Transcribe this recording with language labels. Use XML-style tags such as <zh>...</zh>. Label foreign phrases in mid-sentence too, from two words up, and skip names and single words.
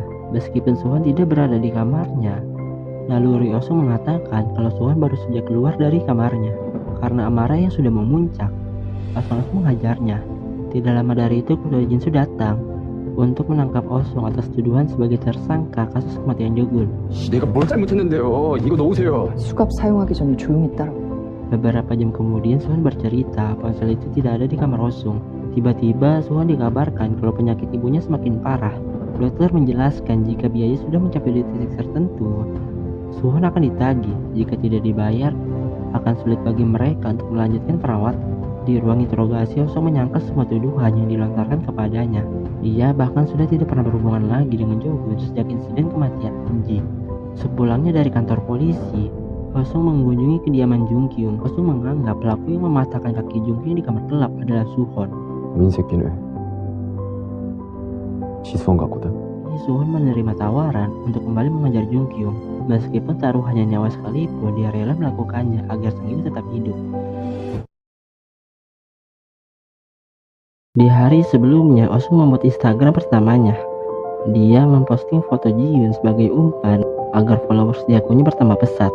<id>Meskipun Suhon tidak berada di kamarnya, naluri Osung mengatakan kalau Suhon baru saja keluar dari kamarnya. Karena amarah yang sudah memuncak, Osung langsung menghajarnya. Tidak lama dari itu, Ketua Jinsu datang untuk menangkap Osung atas tuduhan sebagai tersangka kasus kematian Jogun.</id> <ko>내가 뭘 잘못했는데요. 이거 놓으세요. 수갑 사용하기 전에 조용히 따라와.</ko> <id>Beberapa jam kemudian, Suhan bercerita ponsel itu tidak ada di kamar Osung. Tiba-tiba, Suhan dikabarkan kalau penyakit ibunya semakin parah. Dokter menjelaskan jika biaya sudah mencapai di titik tertentu, Suhan akan ditagih. Jika tidak dibayar, akan sulit bagi mereka untuk melanjutkan perawatan. Di ruang interogasi, Osung menyangkal semua tuduhan yang dilontarkan kepadanya. Dia bahkan sudah tidak pernah berhubungan lagi dengan Jogun sejak insiden kematian Anji. Sepulangnya dari kantor polisi, Osung mengunjungi kediaman Jungkyung. Osung menganggap pelaku yang mematahkan kaki Jungkyung di kamar gelap adalah Suhon.</id> <ko>민새끼네. 지수원 같거든.</ko> <id>Suhon menerima tawaran untuk kembali mengejar Jungkyung. Meskipun taruhannya nyawa sekalipun, dia rela melakukannya agar sang ibu tetap hidup. Di hari sebelumnya, Osung membuat Instagram pertamanya. Dia memposting foto Ji-yoon sebagai umpan agar followers di akunnya bertambah pesat.</id>